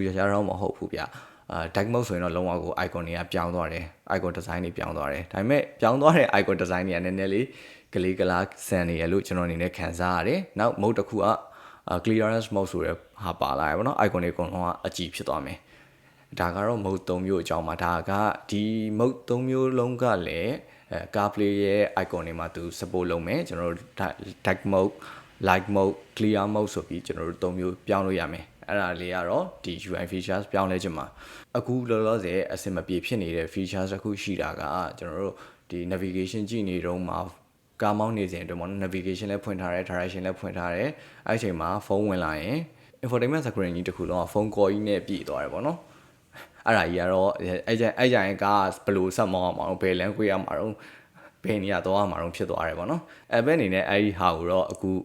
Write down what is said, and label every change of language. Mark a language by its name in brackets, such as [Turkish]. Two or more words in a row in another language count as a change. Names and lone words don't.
[Burmese] ရတော့မဟုတ်ဘူးဗျ [English] dark mode [Burmese] ဆိုရင်တော့လုံးဝကို icon တွေကပြောင်းသွားတယ် [English] icon design [Burmese] တွေပြောင်းသွားတယ်ဒါပေမဲ့ပြောင်းသွားတဲ့ [English] icon design [Burmese] တွေကနည်းနည်းလေးကလေးကလားဆန်နေရလို့ကျွန်တော်အနေနဲ့ခံစားရတယ်နောက် mode တစ်ခုက [English] clearance mode [Burmese] ဆိုတဲ့ဟာပါလာရပါတော့ icon တွေအကုန်လုံးကအကြည့်ဖြစ်သွားမယ်ဒါကတော့ mode 3မျိုးအကြောင်းပါဒါကဒီ mode 3မျိုးလုံးကလည်းCarPlay ရဲ့ icon တွေမှာသူ support လုပ်မယ်ကျွန်တော်တို့ [English] dark mode light mode clear mode [Burmese] ဆိုပြီးကျွန်တော်တို့3မျိုးပြောင်းလို့ရမယ်အဲ့ဒါလေးကတော့ဒီ [English] UI features [Burmese] ပြောင်းလဲခြင်းမှာအခုလောလောဆယ် အဆင်မပြေဖြစ်နေတဲ့ features တစ်ခုရှိတာကကျွန်တော်တို့ဒီ navigation ကြည့်နေတော့မှာကားမောင်းနေစဉ်အတွင်းမှာ navigation လည်းဖွင့်ထားတယ် direction လည်းဖွင့်ထားတယ်အဲ့အချိန်မှာဖုန်းဝင်လာရင် [English] infotainment screen [Burmese] ကြီးတစ်ခုလုံးကဖုန်း call ကြီးနဲ့ပြည့်သွားတယ်ပေါ့နော်အဲ့ဒါကြီးကတော့အဲ့ကြရင်ကားဘယ်လိုဆက်မောင်းအောင်ဘယ်လမ်းကွေးရမှာတော့ဘယ်နေရာသွားရမှာတော့ဖြစ်သွားတယ်ပေါ့နော်အဲ့ဘက်အနေနဲ့အဲ့ဒီဟာကိုတော့အခု